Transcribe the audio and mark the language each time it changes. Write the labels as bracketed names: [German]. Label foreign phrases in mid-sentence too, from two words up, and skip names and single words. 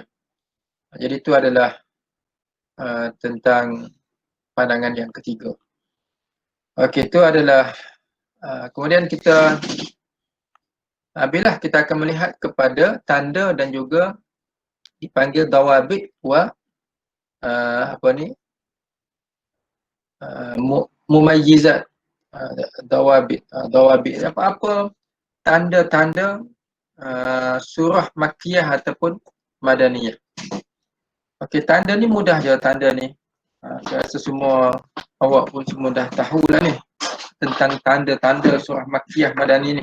[Malay] Jadi itu adalah tentang pandangan yang ketiga. Okey, itu adalah Kemudian kita bila kita akan melihat kepada tanda dan juga dipanggil [Arabic] ضوابط ومميزات. [Malay] Dawabit apa-apa tanda-tanda surah Makkiyah ataupun Madaniyah. Okey, tanda ni mudah je tanda ni. Saya rasa semua awak pun semua dah tahulah ni tentang tanda-tanda surah Makkiyah Madani ni.